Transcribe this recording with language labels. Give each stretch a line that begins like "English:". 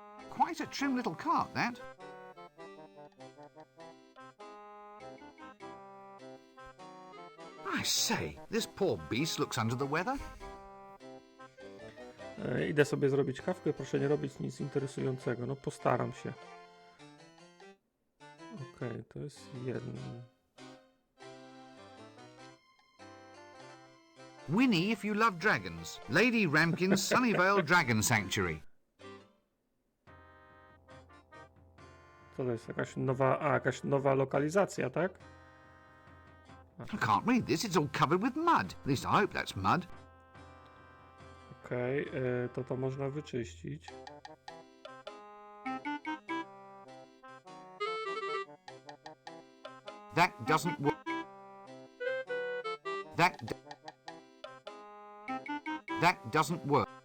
English: Quite a trim little cart, that. I say, this poor beast looks under the weather.
Polish: Idę sobie zrobić kawkę, proszę nie robić nic interesującego. No postaram się. Okej, to jest jeden.
English: Winnie, if you love dragons. Lady Ramkin's Sunnyvale Dragon Sanctuary.
Polish: To jest jakaś nowa lokalizacja, tak?
English: I can't read this, it's all covered with mud. At least I hope that's mud.
Polish: Okej, to można wyczyścić.
English: That doesn't work. That doesn't work.